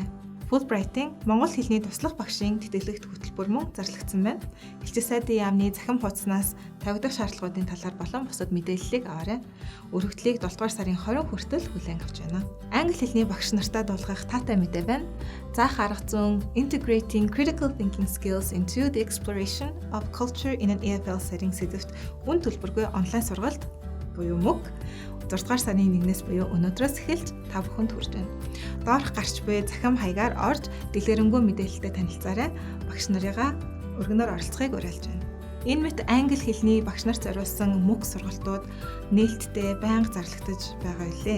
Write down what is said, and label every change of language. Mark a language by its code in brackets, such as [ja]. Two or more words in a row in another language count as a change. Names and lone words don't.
[mn] Fulbright-ийн Монгол хэлний туслах багшийн тэтгэлэгт хөтөлбөр мөн зарлагдсан байна. Элчин сайдын яамны захин хуудаснаас тавигдах шаардлагуудын талаар болон бусад мэдээллийг аваарай. Өргөдлийг 7 дугаар сарын 20 хүртэл хүлээн авч байна. Англи хэлний багш нартаа дуулгах таатай мэдээ байна. Заах арга зүйн [en] Integrating Critical Thinking Skills into the Exploration of Culture in an EFL Setting [mn] сэдвт үн төлбөргүй онлайн сургалт буюу MOOC 6 дугаар сарын 1-ээс буюу өнөөдрөөс эхэлж та бүхэнд хүрч байна. Доорх гарч буй захим хаягаар орж дэлгэрэнгүй мэдээлэлтэй танилцаарай. Багш нарыгаа өргөнөөр оролцохыг уриалж байна. Энэ мэт англи хэлний багш нарт зориулсан MOOC сургалтууд нээлттэй байнга зарлагдаж байгаа билээ.